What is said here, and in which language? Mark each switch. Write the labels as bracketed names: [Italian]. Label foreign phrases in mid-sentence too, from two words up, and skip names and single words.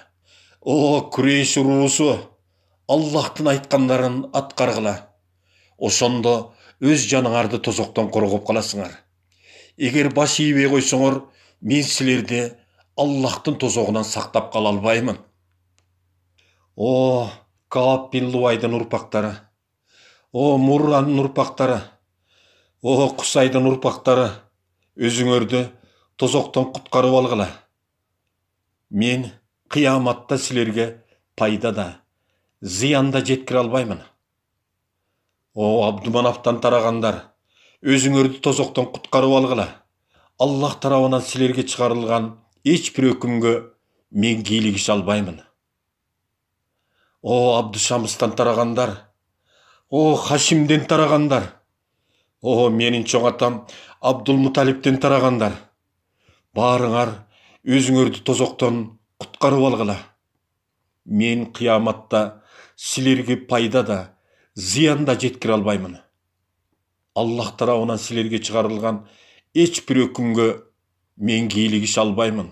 [Kyrgyz] О, Курейш уруусу, Аллахтын айткандарын аткаргыла. Ошондо өз жаныңарды тозоктон коргоп каласыңар. Эгер баш ийбей койсоңор, мен силерди Аллахтын тозогунан сактап кала албаймын. О, Кааб бин Луайдын урпактары. О, Мурранын урпактары. О, Кусайдын урпактары. Өзүңөрдү тозоктон куткарып алгыла. Мен кыяматта силерге пайда да, зыян да жеткире албаймын. О, Абдуманафтан тарагандар, өзүңөрдү тозоктон куткарып алгыла. Аллах тарабынан силерге чыгарылган эч бир өкүмгө мен кийлигише албаймын. О, Абдушамыстан тарагандар, о, Хашимден тарагандар, о, менин чоң атам Абдулмуталиптен тарагандар. Баарыңар өзүңөрдү тозоктон куткарып алгыла. Мен кыяматта силерге пайда да, зыян да жеткире албаймын. Аллах тарабынан силерге чыгарылган эч бир өкүмгө мен кийлигише албаймын.